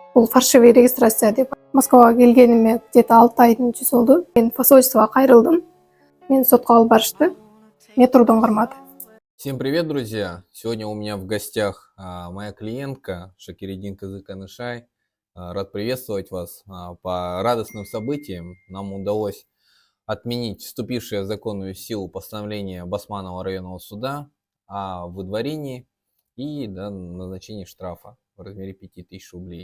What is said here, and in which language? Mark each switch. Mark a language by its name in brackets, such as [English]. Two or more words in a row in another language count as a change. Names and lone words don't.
[Kyrgyz] Бул [Russian] фальшивый регистрация [Kyrgyz] деп. Москвага келгениме где-то 6 айдын жүзү болду. Мен посольствого кайрылдым. Мени сотко алып барышты. Метродон кармады. [Russian] Всем привет, друзья! Сегодня у меня в гостях моя клиентка Шакириддин Кызыканышай. Рад приветствовать вас. По радостным событиям нам удалось отменить вступившее в законную силу постановление Басманного районного суда о выдворении и назначении штрафа в размере 5000 рублей.